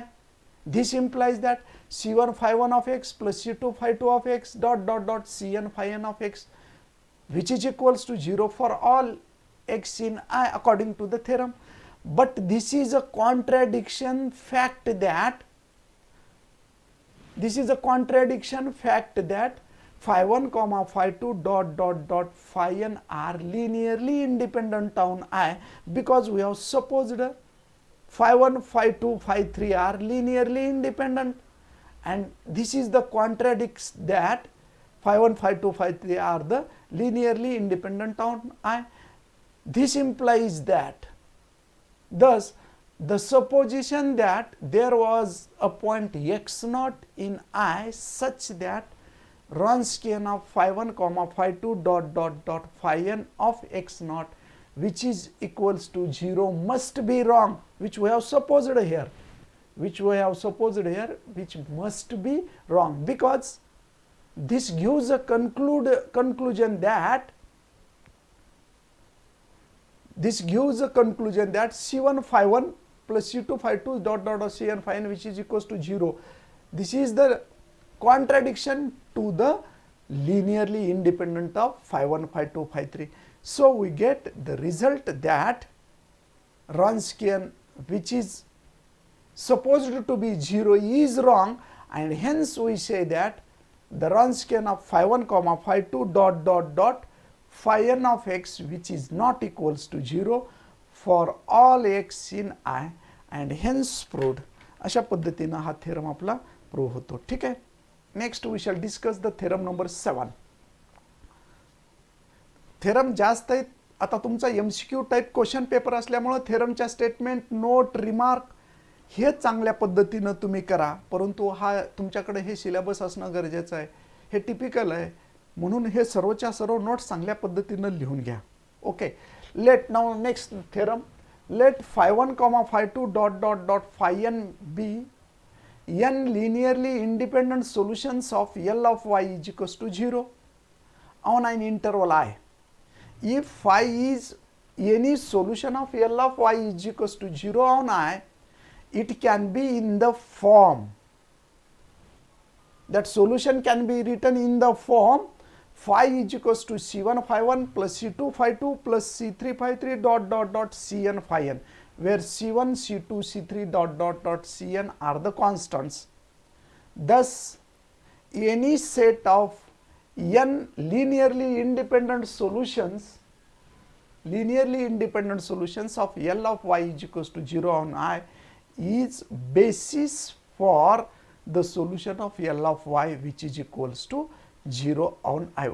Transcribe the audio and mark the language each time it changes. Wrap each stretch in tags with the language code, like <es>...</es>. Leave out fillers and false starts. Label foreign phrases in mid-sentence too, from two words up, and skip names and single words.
<en>This implies that c1 phi1 of x plus c2 phi2 of x dot dot dot cn phi n of x, which is equals to 0 for all x in I according to the theorem. But this is a contradiction fact that phi1 comma phi2 dot dot dot phi n are linearly independent on I, because we have supposed phi1 phi2 phi3 are linearly independent, and this is the contradicts that phi1 phi2 phi3 are the linearly independent on I. This implies that, thus the supposition that there was a point x naught in I such that Wronskian of phi1 comma phi2 dot dot dot phi n of x naught which is equals to 0 must be wrong, which we have supposed here, which must be wrong, because this gives a conclusion that C1 phi 1 plus C2 phi 2 dot dot of Cn phi n, which is equals to 0. This is the contradiction to the linearly independent of phi 1, phi 2, phi 3. So we get the result that Wronskian, which is supposed to be 0, is wrong, and hence we say that the Wronskian of phi 1 comma phi 2 dot dot dot phi n of x, which is not equals to 0 for all x in I, and hence proved.</en> <mr>अशा पद्धतीने हा थेरम आपला प्रूव्ह होतो. ठीक आहे.</mr> <en>Next we shall discuss the theorem number 7.</en> <mr>थेरम जास्त आहेत. आता तुमचा</mr> <en>MCQ type question paper</en> <mr>असल्यामुळे थेरमच्या</mr> <en>statement, note, remark</en> <mr>हे चांगल्या पद्धतीने तुम्ही करा, परंतु हा तुमच्याकडे हे सिलेबस असणं गरजेचं आहे. हे टिपिकल आहे, म्हणून हे सर्वच्या सर्व नोट्स चांगल्या पद्धतीने लिहून घ्या.</mr> <en>OK. Let now next theorem, लेट phi 1 comma phi 2 dot dot dot phi n be n linearly independent solutions of L of y is equals to 0 on an interval I. If phi is any solution of L of y is equals to 0 on I, it can be in the form, that solution can be written in the form phi is equals to C1 phi 1 plus C2 phi 2 plus C3 phi 3 dot dot dot Cn phi n, where C1, C2, C3 dot dot dot Cn are the constants. Thus, any set of n linearly independent solutions of L of y is equals to 0 on I is basis for the solution of L of y, which is equals to 0 on I.</en>